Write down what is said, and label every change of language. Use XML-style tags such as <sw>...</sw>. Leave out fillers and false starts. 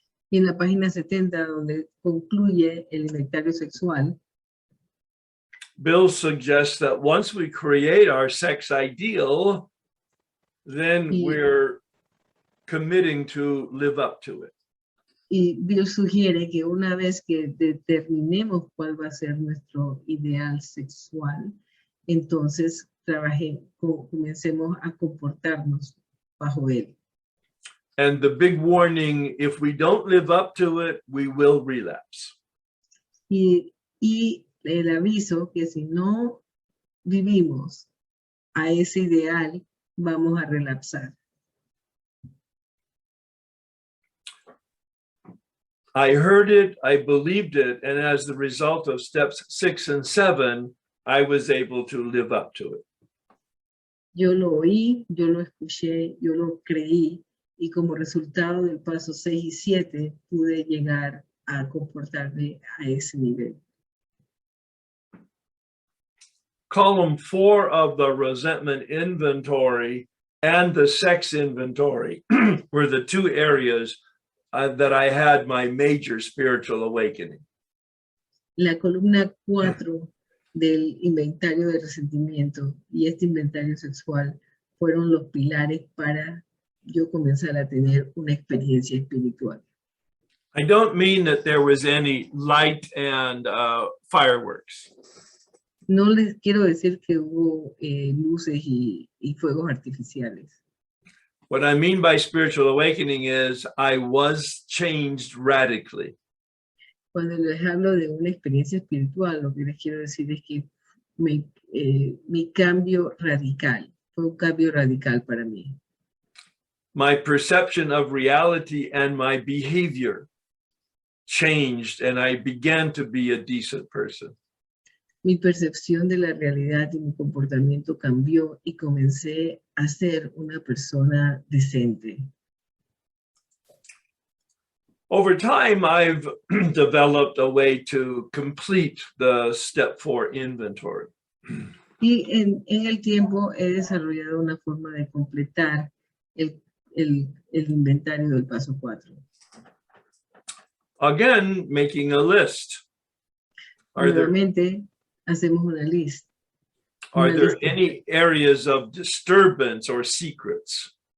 <es>Y en la página 70, donde concluye el inventario sexual,</es> <en>Bill suggests that once we create our sex ideal, then we're committing to live up to it.</en> <es>y Dios sugiere que una vez que determinemos cuál va a ser nuestro ideal sexual, entonces comencemos a comportarnos bajo él.</es> <en>And the big warning, if we don't live up to it, we will relapse.</en> <es>Y el aviso que si no vivimos a ese ideal, vamos a relapsar.</es> <en>I heard it, I believed it, and as the result of steps 6 and 7, I was able to live up to it.</en> <es>Yo lo oí, yo lo escuché, yo lo creí, y como resultado del paso 6 y 7 pude llegar a comportarme a ese nivel.</es> <en>Column 4 of the resentment inventory and the sex inventory were the two areas that I had my major spiritual awakening.</en> <es>La columna 4 del inventario de resentimiento y este inventario sexual fueron los pilares para yo comenzar a tener una experiencia espiritual.</es> <en>I don't mean that there was any light and fireworks.</en> <es>No les quiero decir que hubo luces y fuegos artificiales.</es> <en>What I mean by spiritual awakening is I was changed radically.</en> <es>Cuando les hablo de una experiencia espiritual, lo que les quiero decir es que mi cambio radical, fue un cambio radical para mí.</es> <en>My perception of reality and my behavior changed, and I began to be a decent person.</en> <es>Mi percepción de la realidad y mi comportamiento cambió y comencé a ser una persona decente.</es> <en>Over time, I've developed a way to complete the step 4 inventory.</en> <es>Y en el tiempo he desarrollado una forma de completar el inventario del paso 4.</es> <en>Again, making a list.</en> <es>Nuevamente, hacemos una lista.</es> <en>Are there any areas of disturbance or secrets?</en>